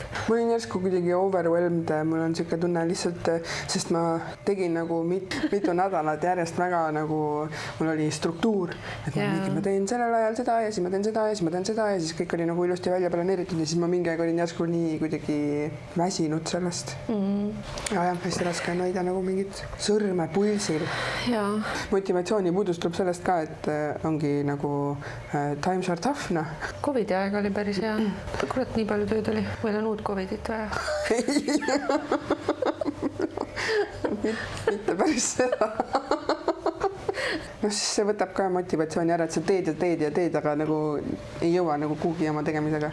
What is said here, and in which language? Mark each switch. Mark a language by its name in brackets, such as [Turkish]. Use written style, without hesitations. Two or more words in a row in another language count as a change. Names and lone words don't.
[Estonian] Ma olin järsku kuidagi overwhelmed, mul on siuke tunne lihtsalt, sest ma tegin nagu mitu nädalat järjest väga nagu, mul oli struktuur, et ma teen sellel ajal seda ja siis ma teen seda ja siis ma teen seda ja siis kõik oli nagu ilusti välja planeeritud ja siis ma mingi aeg olin järsku nii kuidagi väsinud sellest. Ja hästi raske on hoida nagu mingit sõrme pulsil. Motivatsiooni puudus tuleb sellest ka, et ongi nagu [English] times are tough, [Estonian] Covidi aeg oli päris hea. Kurat, nii palju tööd oli. Meil on uut Covidit vaja. Mitte päris seda. Siis see võtab ka motivatsiooni ära, et sa teed, aga nagu ei jõua nagu kuhugi oma tegemisega.